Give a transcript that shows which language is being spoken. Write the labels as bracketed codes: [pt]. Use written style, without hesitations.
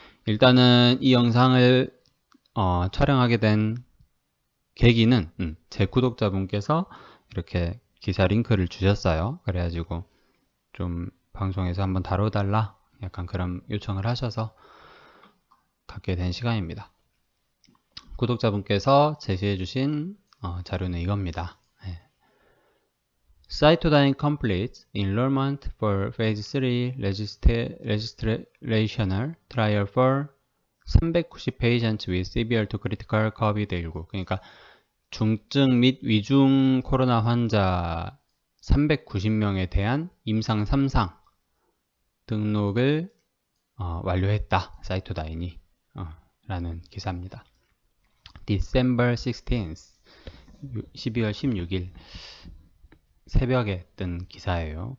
[ko] 일단은 이 영상을 촬영하게 된 계기는 제 구독자분께서 이렇게 기사 링크를 주셨어요. 그래가지고 좀 방송에서 한번 다뤄달라 약간 그런 요청을 하셔서 갖게 된 시간입니다. 구독자분께서 제시해주신 자료는 이겁니다. [en] Cytodine completes enrollment for Phase 3 registrational trial for 390 patients with severe to critical COVID-19. [ko] 그러니까 중증 및 위중 코로나 환자 390명에 대한 임상 3상 등록을 완료했다. 사이토다인이 라는 기사입니다. [en] December 16th, [ko] 12월 16일 새벽에 뜬 기사예요.